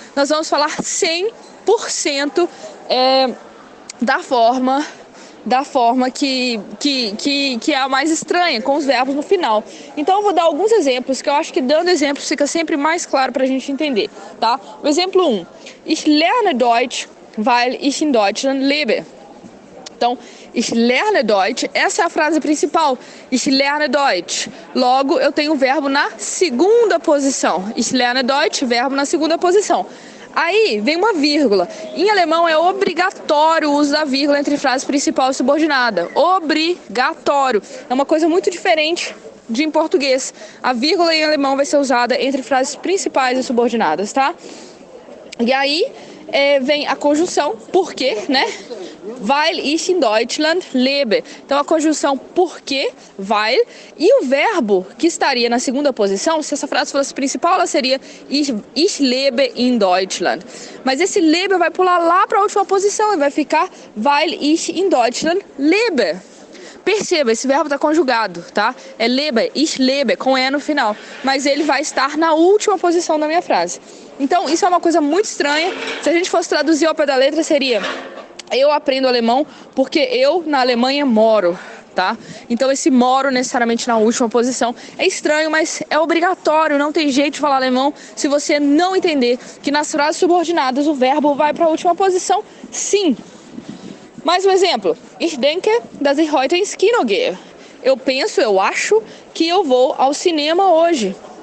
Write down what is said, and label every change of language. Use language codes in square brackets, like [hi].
[pt] Nós vamos falar 100% da forma que é a mais estranha, com os verbos no final. Então eu vou dar alguns exemplos, que eu acho que dando exemplos fica sempre mais claro para a gente entender, tá? O exemplo 1. [de] Ich lerne Deutsch, weil ich in Deutschland lebe. [pt] Então, [de] ich lerne Deutsch, [pt] essa é a frase principal. [de] Ich lerne Deutsch. [pt] Logo, eu tenho o verbo na segunda posição. [de] Ich lerne Deutsch, [pt] verbo na segunda posição. Aí vem uma vírgula. Em alemão é obrigatório o uso da vírgula entre frase principal e subordinada. Obrigatório. É uma coisa muito diferente de em português. A vírgula em alemão vai ser usada entre frases principais e subordinadas, tá? E aí vem a conjunção porque, né? [de] Weil ich in Deutschland lebe. [pt] Então a conjunção porque, weil, e o verbo que estaria na segunda posição, se essa frase fosse principal, ela seria [de] ich lebe in Deutschland. [pt] Mas esse lebe vai pular lá para a última posição e vai ficar [de] weil ich in Deutschland lebe. [pt] Perceba, esse verbo está conjugado, tá? É lebe, [de] ich lebe, [pt] com E no final. Mas ele vai estar na última posição da minha frase. Então isso é uma coisa muito estranha. Se a gente fosse traduzir ao pé da letra, seria: eu aprendo alemão porque eu na Alemanha moro, tá? Então esse moro necessariamente na última posição é estranho, mas é obrigatório, não tem jeito de falar alemão se você não entender que nas frases subordinadas o verbo vai para a última posição, sim. Mais um exemplo. [de] Ich denke, dass ich heute ins Kino gehe. [pt] Eu acho que eu vou ao cinema hoje.